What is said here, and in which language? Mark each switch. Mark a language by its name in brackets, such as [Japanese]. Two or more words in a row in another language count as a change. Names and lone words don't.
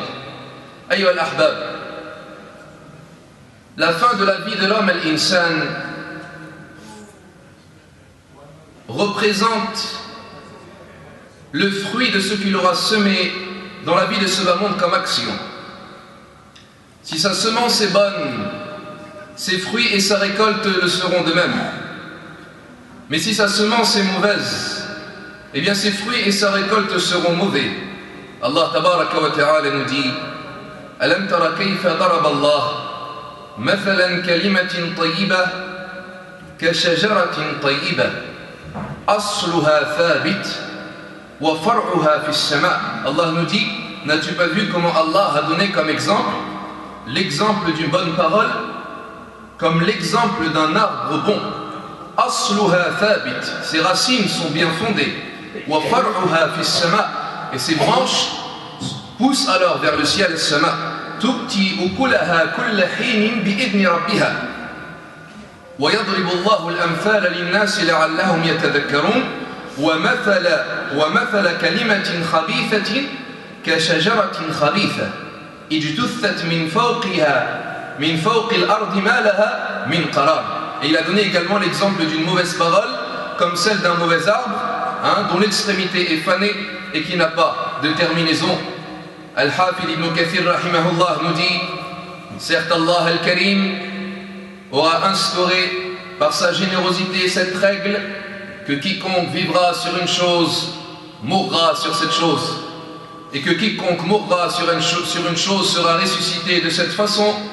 [Arabic] أيها الأحباب, [French] la fin de la vie de l'homme, al-insan, représente le fruit de ce qu'il aura semé dans la vie de ce bas monde comme action. Si sa semence est bonne, ses fruits et sa récolte le seront de même. Mais si sa semence est mauvaise, eh bien ses fruits et sa récolte seront mauvais. [Arabic] الله تبارك وتعالى [French] nous dit: [Arabic] ألم تر كيف ضرب الله مثلا كلمة طيبة كشجرة طيبة أصلها ثابت وفرعها في السماء'. [French] Allah nous dit: n'as-tu pas vu comment Allah a donné comme exemple l'exemple d'une bonne parole comme l'exemple d'un arbre bon. [Arabic] أصلها ثابت, [French] ses racines sont bien fondées. [Arabic] وفرعها في السماء', [French] et ses branches poussent alors vers le ciel as-sama'. [Arabic] تؤتي أكلها كل حين بإذن ربها. ويضرب الله الأمثال للناس لعلهم يتذكرون. ومثل كلمة خبيثة كشجرة خبيثة اجتثت من فوق الأرض ما لها من قرار. [French] Et il a donné également l'exemple d'une mauvaise parole comme celle d'un mauvais arbre, dont l'extrémité est fanée et qui n'a pas de terminaison. Al-Hafid ibn Kathir rahimahullah nous dit, certes Allah al-Karim aura instauré par sa générosité cette règle que quiconque vivra sur une chose mourra sur cette chose, et que quiconque mourra sur une chose sera ressuscité de cette façon.